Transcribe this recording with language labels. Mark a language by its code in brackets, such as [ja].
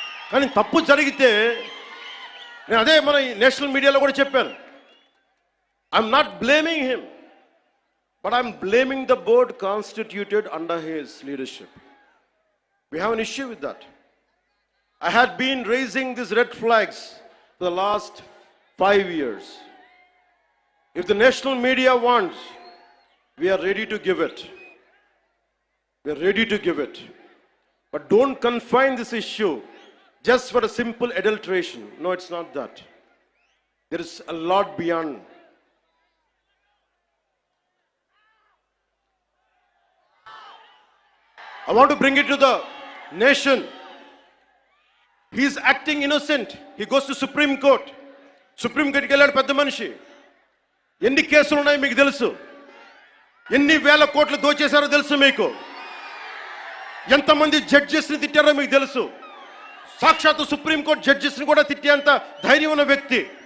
[te] కానీ తప్పు జరిగితే నేను అదే మన నేషనల్ మీడియాలో కూడా చెప్పాను, [en] I'm not blaming him, but I'm blaming the board constituted under his leadership. We have an issue with that. I had been raising these red flags for the last 5 years. If the national media wants, we are ready to give it. We are ready to give it. But don't confine this issue just for a simple adulteration. No, it's not that. There is a lot beyond. I want to bring it to the nation. He is acting innocent. He goes to Supreme Court. [te] Supreme Court కి వెళ్ళాడు పెద్ద మనిషి. ఎన్ని కేసులు ఉన్నాయి మీకు తెలుసు, ఎన్ని వేల కోట్లు దోచేశారో తెలుసు మీకు, ఎంతమంది జడ్జెస్ని తిట్టారో మీకు తెలుసు. సాక్షాత్తు సుప్రీంకోర్టు జడ్జెస్ని కూడా తిట్టేంత ధైర్యం ఉన్న వ్యక్తి.